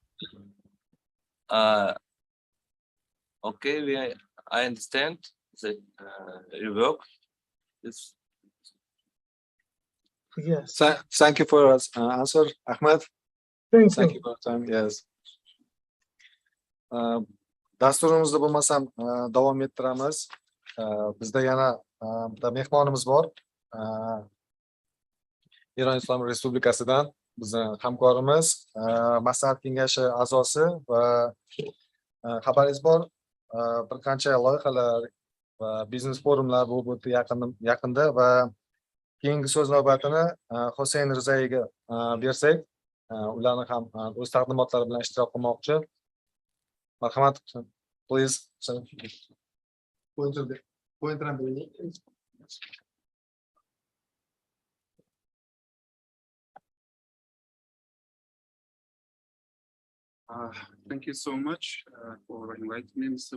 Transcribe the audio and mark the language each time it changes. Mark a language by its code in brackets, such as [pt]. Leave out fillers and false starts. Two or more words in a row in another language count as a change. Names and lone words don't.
[en] Okay, I understand that your work is. Yes. Thank you for your answer, Ahmed. Thank you for your time. Yes. [uz] Dasturimizni bo'lmasam davom ettiramiz. Bizda yana bitta mehmonimiz bor. Eron Islomiy Respublikasidan bizning hamkorimiz, maslahat kengashi a'zosi va xabaringiz bor, bir qancha loyihalar va biznes forumlar bo'lib o'tdi yaqinda va keyingi so'z navbatini Husayn Rizayega bersak, ularni ham o'z taqdimotlari bilan ishtirok qilmoqchi. Marhamat, please. [en] Thank you so much for inviting me, Mr.